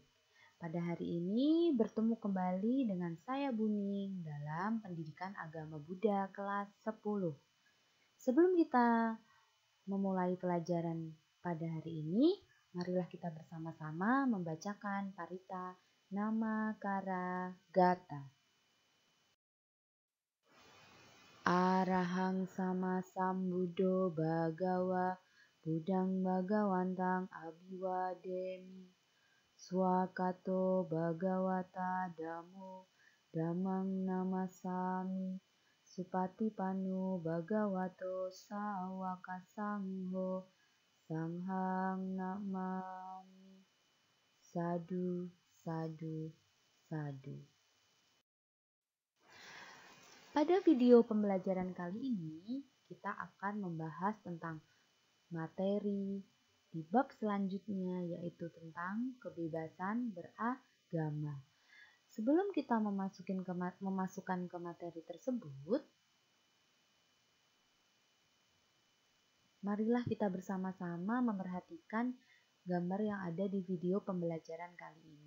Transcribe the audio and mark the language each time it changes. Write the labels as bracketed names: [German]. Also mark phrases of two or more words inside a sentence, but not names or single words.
[Indonesian] Pada hari ini bertemu kembali dengan saya Buning dalam Pendidikan Agama Buddha kelas 10. Sebelum kita memulai pelajaran pada hari ini, marilah kita bersama-sama membacakan [Pali] Parita Namakara Gata. Arahang sama sambuddho bhagawa buddhang bhagawantang abhiwademi swakato bhagawata dhammo dhammang namasami supatipanno bhagavato sawaka sangho sanghang namami sadu sadu sadu. [Indonesian] Pada video pembelajaran kali ini, kita akan membahas tentang materi di bab selanjutnya, yaitu tentang kebebasan beragama. Sebelum kita memasukkan ke materi tersebut, marilah kita bersama-sama memperhatikan gambar yang ada di video pembelajaran kali ini.